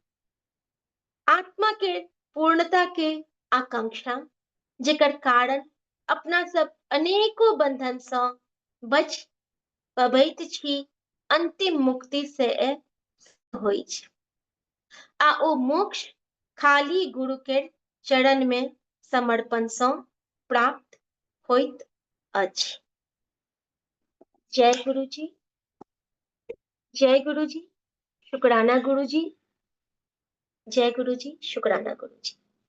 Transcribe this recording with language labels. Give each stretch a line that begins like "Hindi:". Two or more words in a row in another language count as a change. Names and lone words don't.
Maithili: आत्मा के पूर्णता के आकांक्षा जेकर कारण अपना सब अनेको बंधन सँ बच पबैत छी, अंतिम मुक्ति से होइ छै। आ ओ मोक्ष खाली गुरु के चरण में समर्पण सँ प्राप्त होइत अछि। जय गुरु जी, जय गुरु जी, शुक्राना गुरु जी, जय गुरु जी, शुक्राना गुरु जी।